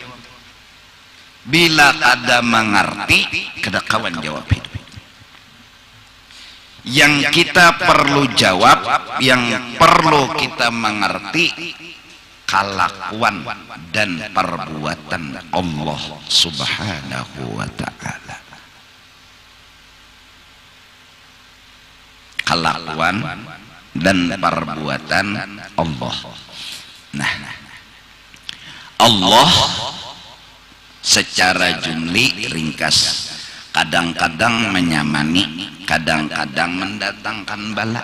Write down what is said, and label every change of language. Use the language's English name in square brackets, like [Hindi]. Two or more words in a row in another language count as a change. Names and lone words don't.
[Banjar] Bila kada mengerti, kada kawan jawab hidup. [Indonesian] Yang kita perlu jawab, yang perlu kita mengerti, kelakuan dan perbuatan Allah [Arabic] سبحانه وتعالى. [Indonesian] Kelakuan dan perbuatan Allah. Nah, Allah secara jumlah ringkas kadang-kadang menyamani, kadang-kadang mendatangkan bala.